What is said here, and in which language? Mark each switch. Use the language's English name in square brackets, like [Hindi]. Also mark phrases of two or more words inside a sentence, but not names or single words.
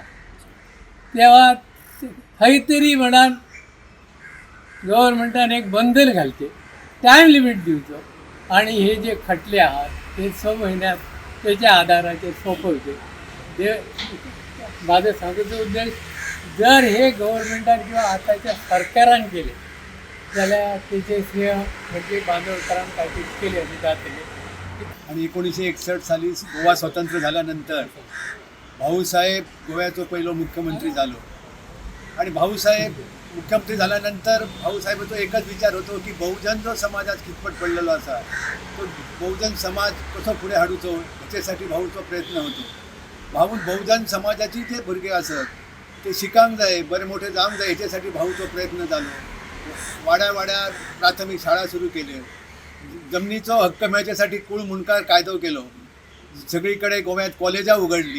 [Konkani] तेव्हा खंय तरी म्हणान गव्हर्मेंटान एक बंधन घालचें, टायम लिमीट दिवचो आणि हे जे खटले आहात ते 6 महिन्यात त्याच्या आधाराचेर सोंपवचे। माझं सांगूचो उद्देश जर हे गव्हर्मेंटान किंवा आताच्या सरकारान केले जाल्यार तेचे श्रेय म्हणजे बांदोडकरांक काहीतरी केले अशी जातली। आणि 1961 साली गोवा स्वतंत्र झाल्यानंतर भाऊसाहेब गोव्याचो पहिलो मुख्यमंत्री झालो आणि भाऊसाहेब मुख्यमंत्री झाल्यानंतर भाऊसाहेबाचो एकच विचार होतो की बहुजन जो समाजात कितपत पडलेलो असा तो बहुजन समाज कसो फुडें हाडूचो हेच्यासाठी भाऊचो प्रयत्न होतो। बहुजन समाजाची जे भुरगे असत ते शिकांक जाय, बरे मोठे जावंक जाय हेच्यासाठी भाऊचो प्रयत्न जालो। वाड्या वाड्यार प्राथमीक शाळा सुरू केल्यो, जमनीचो हक्क मेळच्यासाठी कूळ मुणकार कायदो केलो, सगळीकडे गोव्यात कॉलेजां उगडली।